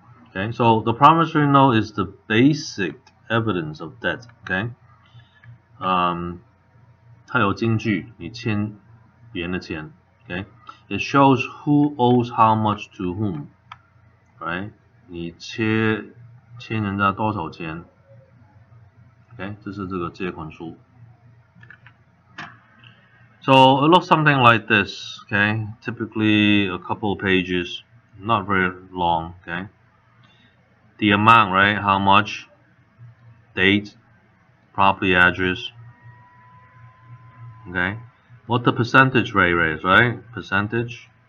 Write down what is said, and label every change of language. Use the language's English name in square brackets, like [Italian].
[English] Okay, so the promissory note is the basic evidence of debt. [Chinese] Okay, 它有金据，你欠别人的钱。 [English] Okay, it shows who owes how much to whom. [Chinese] Right, 你欠人家多少钱 ？Okay, 这是这个借款书。 [English] So it looks something like this. Okay, typically a couple of pages, not very long. Okay, the amount, right? How much? Date, property address. Okay, what the percentage rate is, right? Percentage.